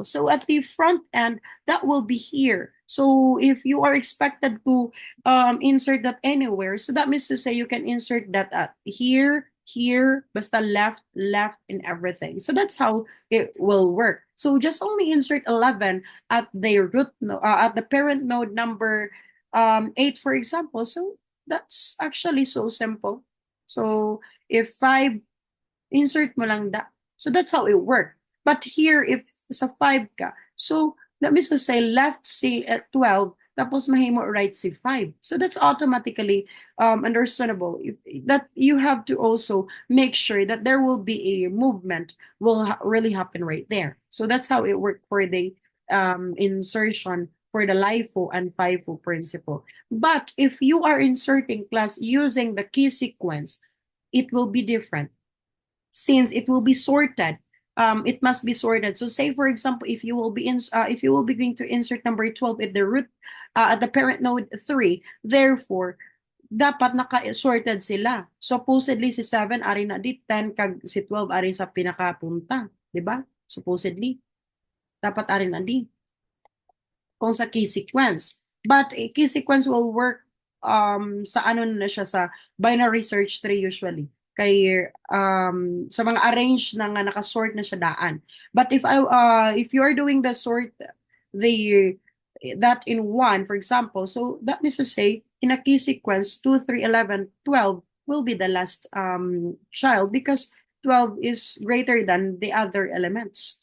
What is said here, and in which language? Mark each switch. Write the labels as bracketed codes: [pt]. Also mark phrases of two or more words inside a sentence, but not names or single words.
[en] So at the front end, that will be here. So if you are expected to insert that anywhere, so that means to say you can insert that at here, basta left, and everything. So that's how it will work. So just only insert 11 at the root at the parent node number 8, for example. So that's actually so simple. So if 5, insert [hil] mo lang [en] that. So that's how it works. But here, if [hil] sa 5 ka, [en] so that means to say left si 12, [hil] tapos mahimo [en] right si 5. So that's automatically understandable. That you have to also make sure that there will be a movement will really happen right there. So that's how it works for the insertion for the LIFO and FIFO principle. But if you are inserting class using the key sequence, it will be different. Since it will be sorted, it must be sorted. So say for example, if you will be going to insert number 12 at the root at the parent node 3, therefore [hil] dapat naka-sorted sila. Supposedly si 7 ari na di 10 kag si 12 ari sa pinakapunta, di ba? Supposedly. dapat arin na di. Kung sa key sequence. [en] But key sequence will work [hil] sa ano na siya sa [en] binary search tree usually. [hil] Kay sa mga arrange na nga nakasort na siya daan. [en] But if you are doing the sort the that in one, for example, so that means to say in a key sequence 2, 3, 11, 12 will be the last child because 12 is greater than the other elements.